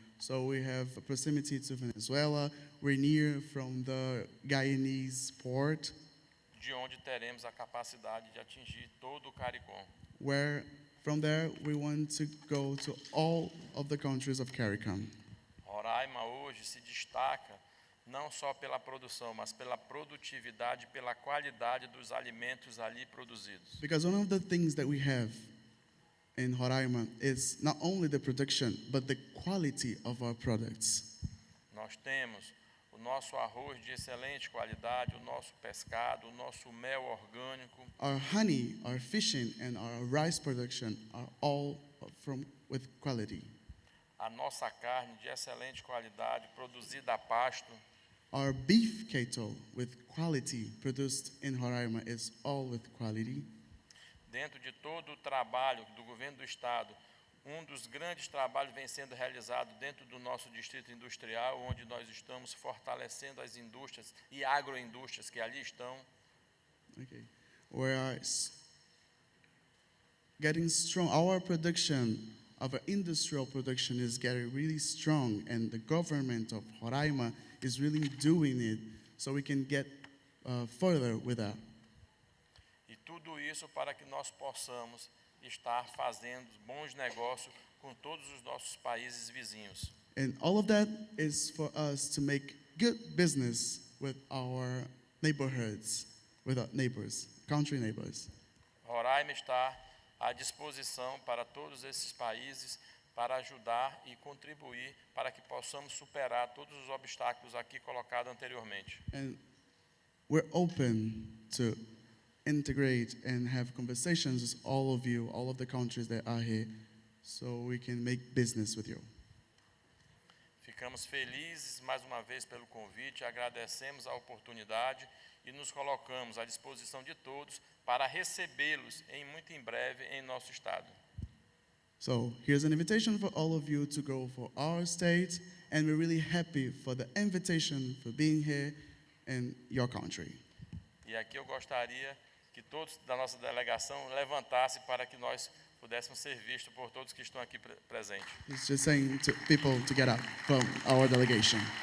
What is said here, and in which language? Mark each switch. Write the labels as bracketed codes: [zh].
[en] So we have a proximity to Venezuela. We're near from the Guyanese port, [pt] De onde teremos a capacidade de atingir todo o CARICOM. [en] where from there we want to go to all of the countries of CARICOM. [pt] Roraima hoje se destaca não só pela produção, mas pela produtividade, pela qualidade dos alimentos ali produzidos. [en] Because one of the things that we have in Roraima is not only the production, but the quality of our products. [pt] Nós temos o nosso arroz de excelente qualidade, o nosso pescado, o nosso mel orgânico, [en] Our honey, our fishing, and our rice production are all with quality. [pt] a nossa carne de excelente qualidade, produzida a pasto, [en] Our beef cattle with quality produced in Roraima is all with quality. [pt] dentro de todo o trabalho do governo do estado. Dos grandes trabalhos vem sendo realizado dentro do nosso distrito industrial, onde nós estamos fortalecendo as indústrias e agroindústrias que ali estão. [en] Okay. Whereas getting strong, our production, our industrial production is getting really strong, and the government of Roraima is really doing it so we can get further with that. [pt] E tudo isso para que nós possamos estar fazendo bons negócios com todos os nossos países vizinhos. [en] And all of that is for us to make good business with our neighborhoods, with our neighbors, country neighbors. [pt] Roraima está à disposição para todos esses países para ajudar e contribuir para que possamos superar todos os obstáculos aqui colocados anteriormente. [en] And we're open to integrate and have conversations with all of you, all of the countries that are here, so we can make business with you. [pt] Ficamos felizes mais uma vez pelo convite, agradecemos a oportunidade e nos colocamos à disposição de todos para recebê-los muito em breve em nosso estado. [en] So here's an invitation for all of you to go for our state, and we're really happy for the invitation for being here in your country. [pt] E aqui eu gostaria que todos da nossa delegação levantassem para que nós pudéssemos ser vistos por todos que estão aqui presentes. [en] It's just saying to people to get up from our delegation.